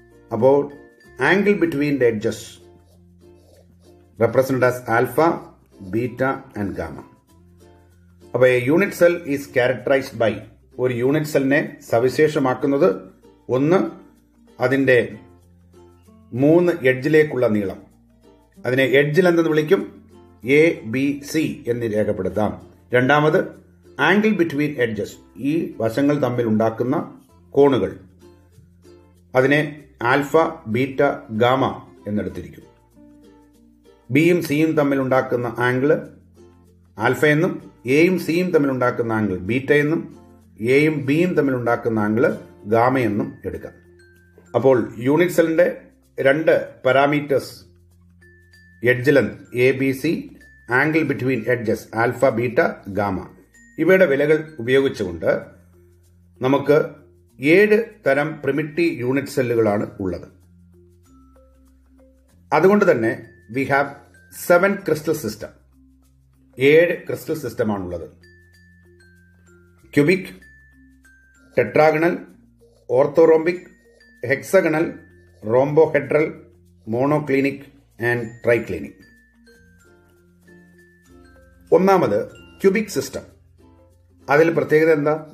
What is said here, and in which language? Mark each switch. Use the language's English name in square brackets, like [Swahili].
[English] അപ്പോൾ angle between the edges represented as alpha, beta and gamma. [Malayalam] അപ്പോൾ [English] a unit cell is characterised by, [Malayalam] ഒരു unit സെല്ലിനെ സവിശേഷമാക്കുന്നത് ഒന്ന്, അതിന്റെ 3 എഡ്ജിലേക്കുള്ള നീളം. അതിനെ എഡ്ജ് ലെന്ത് എന്ന് വിളിക്കും. എ ബി സി എന്ന് രേഖപ്പെടുത്താം. രണ്ടാമത്, ആംഗിൾ ബിറ്റ്വീൻ എഡ്ജസ്, ഈ വശങ്ങൾ തമ്മിൽ ഉണ്ടാക്കുന്ന കോണുകൾ. അതിനെ ആൽഫ, ബീറ്റ, ഗാമ എന്നെടുത്തിരിക്കും. ബിയും സിയും തമ്മിൽ ഉണ്ടാക്കുന്ന ആംഗിള് ആൽഫ എന്നും എയും സിയും തമ്മിൽ ഉണ്ടാക്കുന്ന ആംഗിൾ ബീറ്റ എന്നും എയും ബിയും തമ്മിൽ ഉണ്ടാക്കുന്ന ആംഗിള് ഗാമ എന്നും എടുക്കാം. അപ്പോൾ യൂണിറ്റ് സെല്ലിന്റെ രണ്ട് parameters, edge length A B C, angle between edges alpha, beta, gamma, ഇവയുടെ വിലകൾ ഉപയോഗിച്ചുകൊണ്ട് നമുക്ക് 7 തരം പ്രിമിറ്റീവ് യൂണിറ്റ് സെല്ലുകളാണ് ഉള്ളത്. അതുകൊണ്ട് തന്നെ [English] we have 7 crystal system. 7 crystal system ആണുള്ളത്. Cubic, tetragonal, orthorhombic, hexagonal, rhombohedral, monoclinic and triclinic. [Malayalam] ഒന്നാമത് ക്യൂബിക് സിസ്റ്റം. അതിൽ പ്രത്യേകത എന്താ?